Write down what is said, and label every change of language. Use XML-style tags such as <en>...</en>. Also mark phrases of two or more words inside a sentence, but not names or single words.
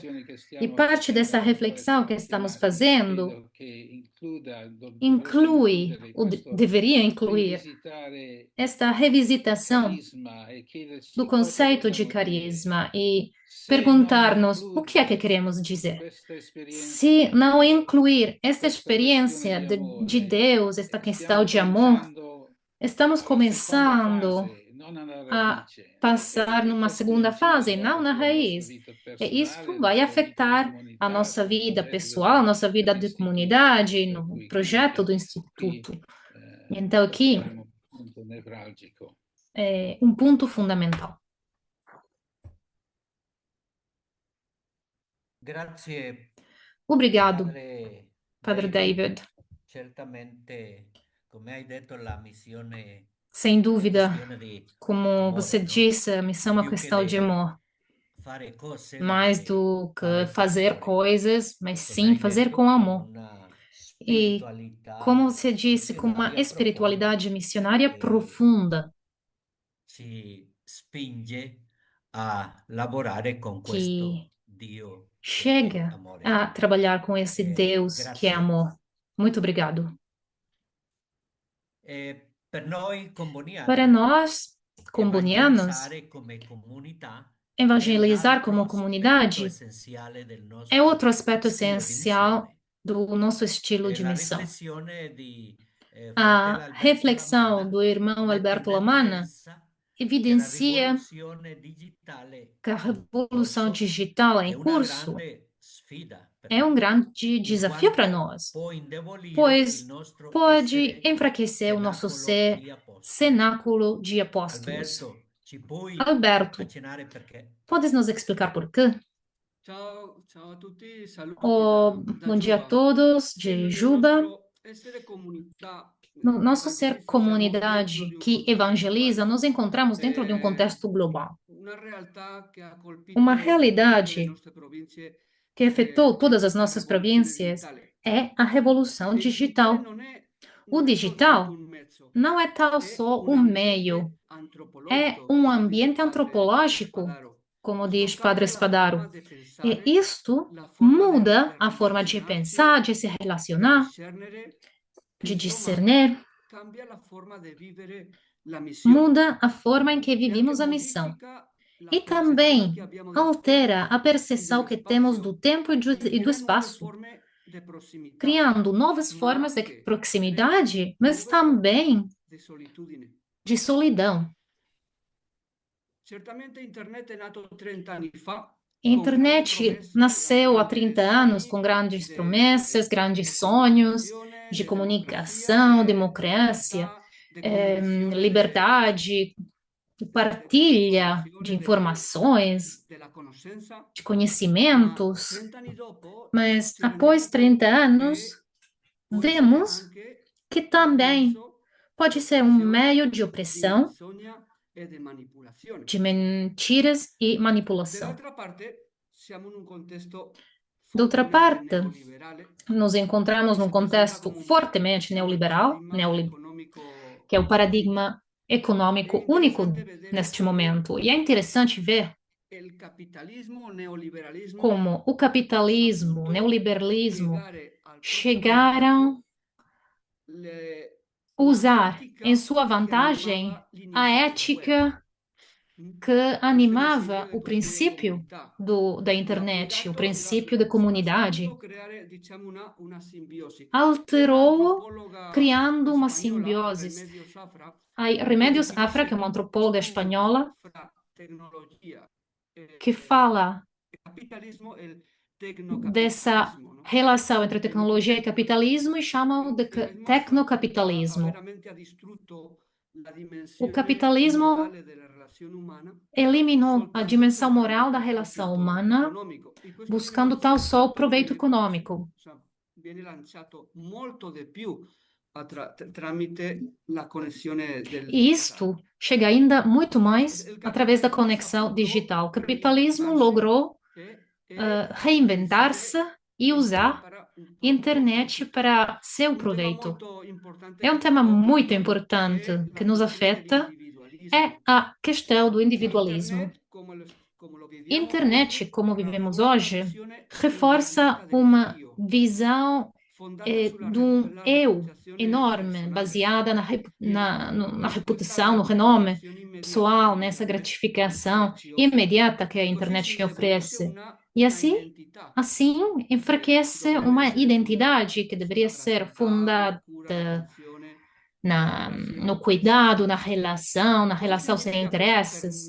<pt>E parte dessa reflexão que estamos fazendo inclui, ou deveria incluir, esta revisitação do conceito de carisma e</pt> <it>se non</it> <pt>perguntar-nos o que é que</pt> <it>include</it> <pt>queremos dizer.</pt> <it>questa esperienza</it> <pt>Se não incluir esta</pt> <it>questa questione</it> <pt>experiência</pt> <it>di</it> <pt>de</pt> <it>amore,</it> <pt>Deus, esta questão</pt> <it>stiamo</it> <pt>de amor,</pt> <it>cominciando</it> <pt>estamos</pt> <it>alla seconda</it> <pt>começando</pt> <it>fase, non alla</it> <pt>a</pt> <it>radice.</it> <pt>passar</pt> <it>E</it> <pt>numa</pt> <it>questo</it> <pt>segunda fase,</pt> <it>incide</it> <pt>não na</pt> <it>sulla nostra</it> <pt>raiz.</pt> <it>vita</it> <pt>E isto</pt> <it>personale, la</it> <pt>vai</pt> <it>nostra vita di</it> <pt>afetar a</pt> <it>comunità,</it> <pt>nossa</pt> <it>sul</it> <pt>vida</pt> <it>progetto</it> <pt>pessoal, a nossa vida de</pt> <it>dell'istituto.</it> <pt>comunidade,</pt> <it>Per</it> <pt>no</pt> <it>cui credo</it> <pt>projeto</pt> <it>che</it> <pt>do</pt> <it>qui</it> <pt>Instituto. Então, aqui</pt> <it>toccheremo un punto nevralgico.</it> <pt>é um ponto fundamental.</pt> <it>Grazie,</it> <pt>Obrigado,</pt> <it>Padre</it> <pt>Padre</pt> <it>David.</it> <pt>David.</pt> <it>Certamente, come hai detto, la missione</it> <pt>Sem</pt> <it>è</it> <pt>dúvida,</pt> <it>questione di</it> <pt>como você</pt> <it>amore, no?</it> <pt>disse, a missão é uma</pt> <it>Più che</it> <pt>questão de amor.</pt> <it>fare cose, ma</it> <pt>Mais</pt> <it>anche</it> <pt>do que</pt> <it>fare per</it> <pt>fazer</pt> <it>amore.</it> <pt>coisas, mas</pt> <it>Come</it> <pt>sim</pt> <it>hai</it> <pt>fazer</pt> <it>detto,</it> <pt>com</pt> <it>con</it> <pt>amor.</pt> <it>una</it> <pt>E, como</pt> <it>spiritualità</it> <pt>você disse, com uma</pt> <it>missionaria profonda</it> <pt>espiritualidade missionária</pt> <it>che</it> <pt>profunda,</pt> <it>ci spinge a lavorare con questo</it> <pt>que</pt> <it>Dio che è</it> <pt>chega</pt> <it>amore.</it> <pt>a trabalhar com esse Deus que é</pt> <it>Grazie.</it> <pt>amor. Muito obrigado.</pt> <it>Per noi comboniani,</it> <pt>Para nós, combonianos,</pt> <it>evangelizzare come comunità è un</it> <pt>evangelizar</pt> <it>altro</it> <pt>como</pt> <it>aspetto</it> <pt>comunidade</pt> <it>essenziale del</it> <pt>é</pt> <it>nostro</it> <pt>outro aspecto</pt> <it>stile di</it> <pt>essencial</pt> <it>missione.</it> <pt>do nosso estilo de</pt> <it>La</it> <pt>missão.</pt> <it>riflessione di fratello</it> <pt>A</pt> <it>Alberto</it> <pt>reflexão</pt> <it>Lamanna</it> <pt>do irmão</pt> <it>mette</it> <pt>Alberto</pt> <it>in</it> <pt>Lamanna</pt> <it>evidenza che la</it> <pt>evidencia</pt> <it>rivoluzione digitale</it> <pt>que a</pt> <it>in</it> <pt>revolução</pt> <it>corso</it> <pt>digital</pt> <it>è</it> <pt>em</pt> <it>una</it> <pt>curso</pt> <it>grande sfida per</it> <pt>é um</pt> <it>noi,</it> <pt>grande</pt> <it>in</it> <pt>desafio para</pt> <it>quanto</it> <pt>nós,</pt> <it>può indebolire il</it> <pt>pois</pt> <it>nostro</it> <pt>pode</pt> <it>essere</it> <pt>enfraquecer o nosso</pt> <it>cenacolo</it> <pt>ser</pt> <it>di apostoli.</it> <pt>cenáculo de apóstolos.</pt> <it>Alberto, ci puoi</it> <pt>Alberto,</pt> <it>accennare perché?</it> <pt>podes nos explicar por quê?</pt> <it>Ciao, ciao a tutti, saluti</it> <pt>Bom dia a</pt> <it>Giuba.</it> <pt>todos, de</pt> <it>Nel</it> <pt>Juba.</pt> <it>nostro essere comunità</it> <pt>No nosso</pt> <it>che</it> <pt>ser</pt> <it>evangelizza siamo dentro</it> <pt>comunidade</pt> <it>di un</it> <pt>que</pt> <it>contesto</it> <pt>evangeliza,</pt> <it>globale.</it> <pt>nos encontramos dentro de um contexto global.</pt> <it>Una realtà che ha colpito</it> <pt>Uma</pt> <it>tutte le</it> <pt>realidade</pt> <it>nostre province</it> <pt>que afetou</pt> <it>è</it> <pt>todas as</pt> <it>questa</it> <pt>nossas</pt> <it>rivoluzione</it> <pt>províncias</pt> <it>digitale.</it> <pt>é a revolução</pt> <it>Il digitale</it> <pt>digital.</pt> <it>non</it> <pt>O</pt> <it>non è soltanto</it> <pt>digital</pt> <it>un mezzo,</it> <pt>não é tal</pt> <it>è</it> <pt>só</pt> <it>un</it> <pt>um meio,</pt> <it>ambiente</it> <pt>é</pt> <it>antropologico,</it> <pt>um</pt> <it>come dice</it> <pt>ambiente</pt> <it>padre</it> <pt>antropológico,</pt> <it>Spadaro.</it> <pt>como</pt> <it>Questo</it> <pt>diz Padre</pt> <it>cambia la forma</it> <pt>Spadaro.</pt> <it>di</it> <pt>E</pt> <it>pensare,</it> <pt>isto</pt> <it>la forma</it> <pt>muda</pt> <it>di</it> <pt>a forma de</pt> <it>relazionarsi,</it> <pt>pensar, de se</pt> <it>di</it> <pt>relacionar,</pt> <it>discernere,</it> <pt>de</pt> <it>insomma,</it> <pt>discernir,</pt> <it>cambia la forma di vivere la missione</it> <pt>muda a forma em que</pt> <it>e anche</it> <pt>vivimos a missão.</pt> <it>modifica la</it> <pt>E</pt> <it>percezione</it> <pt>também</pt> <it>che abbiamo del</it> <pt>altera a</pt> <it>tempo e</it> <pt>percepção</pt> <it>dello</it> <pt>que temos do</pt> <it>spazio</it> <pt>tempo e</pt> <it>e</it> <pt>do</pt> <it>crea nuove</it> <pt>espaço,</pt> <it>forme di prossimità,</it> <pt>criando novas</pt> <it>ma</it> <pt>formas de</pt> <it>anche</it> <pt>proximidade, mas</pt> <it>nuove forme</it> <pt>também</pt> <it>di solitudine.</it> <pt>de solidão.</pt> <it>Certamente internet è nato 30 anni fa</it> <pt>A</pt> <it>con grandi</it> <pt>internet</pt> <it>promesse,</it> <pt>nasceu há 30 anos</pt> <it>sogni</it> <pt>com grandes</pt> <it>di</it> <pt>promessas, grandes sonhos</pt> <it>comunicazione,</it> <pt>de</pt> <it>di democrazia,</it> <pt>comunicação,</pt> <it>di</it> <pt>democracia,</pt> <it>libertà, di condivisione</it> <pt>liberdade, de partilha de</pt> <it>dell'informazione,</it> <pt>informações,</pt> <it>della conoscenza,</it> <pt>de</pt> <it>ma</it> <pt>conhecimentos.</pt> <it>30 anni dopo</it> <pt>Mas</pt> <it>ci</it> <pt>após</pt> <it>rendiamo</it> <pt>30</pt> <it>conto</it> <pt>anos,</pt> <it>che può essere</it> <pt>vemos</pt> <it>anche</it> <pt>que</pt> <it>un</it> <pt>também</pt> <it>mezzo</it> <pt>pode</pt> <it>di</it> <pt>ser um</pt> <it>oppressione,</it> <pt>meio de</pt> <it>di</it> <pt>opressão,</pt> <it>menzogna e di manipolazione.</it> <pt>de mentiras e manipulação.</pt> <it>Dall'altra parte, siamo in un contesto</it> <pt>D'outra</pt> <it>fortemente</it> <pt>parte,</pt> <it>neoliberale</it> <pt>nos encontramos</pt> <it>che</it> <pt>num</pt> <it>si presenta</it> <pt>contexto</pt> <it>come</it> <pt>fortemente</pt> <it>diciamo, il</it> <pt>neoliberal,</pt> <it>paradigma economico</it> <pt>que é o</pt> <it>unico.</it> <pt>paradigma</pt> <it>È</it> <pt>econômico único</pt> <it>interessante vedere</it> <pt>neste</pt> <it>come</it> <pt>momento. E é interessante ver</pt> <it>il capitalismo, il neoliberalismo</it> <pt>como o</pt> <it>ha</it> <pt>capitalismo, o</pt> <it>saputo</it> <pt>neoliberalismo</pt> <it>piegare al proprio</it> <pt>chegaram</pt> <it>vantaggio la</it> <pt>usar em</pt> <it>etica</it> <pt>sua</pt> <it>che</it> <pt>vantagem</pt> <it>animava</it> <pt>a</pt> <it>l'inizio del web.</it> <pt>ética que</pt> <it>Questo desiderio</it> <pt>animava</pt> <it>di</it> <pt>o</pt> <it>costruire</it> <pt>princípio</pt> <it>comunità.</it> <pt>da</pt> <it>Lo ha</it> <pt>internet, o</pt> <it>piegato,</it> <pt>princípio da</pt> <it>ha saputo</it> <pt>comunidade.</pt> <it>creare, diciamo, una simbiosi. C'è</it> <pt>Alterou-o</pt> <it>un'antropologa</it> <pt>criando uma</pt> <it>spagnola,</it> <pt>simbiose.</pt> <it>Remedios Safra,</it> <pt>A</pt> <it>che</it> <pt>Remédios Afra,</pt> <it>definisce</it> <pt>que é uma</pt> <it>il</it> <pt>antropóloga</pt> <it>conflitto</it> <pt>espanhola,</pt> <it>fra tecnologia</it> <pt>que fala</pt> <it>e capitalismo e il</it> <pt>dessa</pt> <it>tecnocapitalismo, no?</it> <pt>relação entre</pt> <it>E mi</it> <pt>tecnologia e</pt> <it>dice</it> <pt>capitalismo e chamam de</pt> <it>il mostro</it> <pt>tecnocapitalismo.</pt> <it>veramente ha distrutto la</it> <pt>O</pt> <it>dimensione</it> <pt>capitalismo</pt> <it>morale della relazione umana</it> <pt>eliminou a</pt> <it>soltanto</it> <pt>dimensão</pt> <it>cercando</it> <pt>moral da</pt> <it>il</it> <pt>relação</pt> <it>profitto</it> <pt>humana,</pt> <it>economico. E questo</it> <pt>buscando tal</pt> <it>princìpio</it> <pt>só o proveito</pt> <it>viene,</it> <pt>econômico.</pt> <it>viene lanciato molto di più tramite la connessione del</it> <pt>E</pt> <it>digitale.</it> <pt>isto chega ainda muito mais</pt> <it>Il</it> <pt>através da</pt> <it>capitalismo ha</it> <pt>conexão</pt> <it>saputo</it> <pt>digital. O capitalismo</pt> <it>reinventarsi</it> <pt>logrou</pt> <it>e</it> <pt>reinventar-se</pt> <it>utilizzare</it> <pt>e usar</pt> <it>internet para un proprio</it> <pt>internet</pt> <it>profitto.</it> <pt>para seu</pt> <it>Un tema</it> <pt>proveito.</pt> <it>molto importante</it> <pt>É um</pt> <it>che ci</it> <pt>tema</pt> <it>tocca a</it> <pt>muito</pt> <it>noi</it> <pt>importante</pt> <it>è</it> <pt>que</pt> <it>la</it> <pt>nos</pt> <it>questione</it> <pt>afeta, é</pt> <it>dell'individualismo.</it> <pt>a questão do individualismo.</pt> <it>Internet, come lo viviamo</it> <pt>Internet,</pt> <it>oggi,</it> <pt>como vivemos</pt> <it>rafforza una</it> <pt>hoje,</pt> <it>visione</it> <pt>reforça</pt> <it>individualista del</it> <pt>uma</pt> <it>io,</it> <pt>visão de um eu enorme, baseada na reputação, no renome pessoal, nessa gratificação imediata que a internet oferece. E assim enfraquece uma identidade que deveria ser fundada no cuidado, na relação sem interesses.</pt>